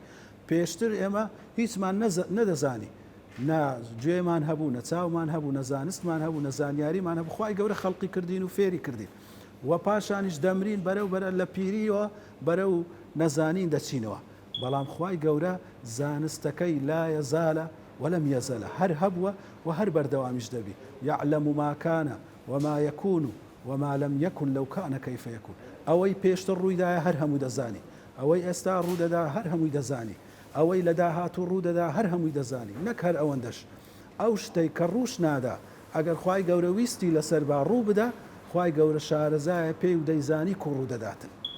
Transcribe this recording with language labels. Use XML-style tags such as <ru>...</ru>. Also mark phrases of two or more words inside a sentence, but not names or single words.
<ckb>پێشتر ئێمە هیچمان نەدەزانی، نە گوێمان هەبوو، نە چاومان هەبوو، نە زانستمان هەبوو، نە زانیاریمان هەبوو. خوای گەورە خەڵقی کردین و فێری کردین، و پاشانیش دەمرین بەرە لە پیریەوە بەرە و نەزانین دەچینەوە. بەڵام خوای گەورە زانستەکەی</ckb> <ar>لا یەزالە وەلەم یەزەلە،</ar> <ckb>هەر هەبووە و هەر بەردەوامیش دەبی.</ckb> <ar>یعلم ما کانە وما یەکون وما لم یەکن لەو کانە کەیف یەکون.</ar> <ckb>ئەوەی پێشتر ڕوویدایە هەر هەموو دەزانی، ئەوەی ئێستا ڕوودەدا هەر هەمووی دەزانی، ئەوەی لە داهاتوو ڕوودەدا هەر هەمووی دەزانی، نەک هەر ئەوەندەش. ئەو شتەی کە ڕووش نادا ئەگەر خوای گەورە ویستی لەسەر با ڕوو بدە، خوای گەورە شارەزایە پێی و دەیزانی کو ڕوودەداتن.</ckb>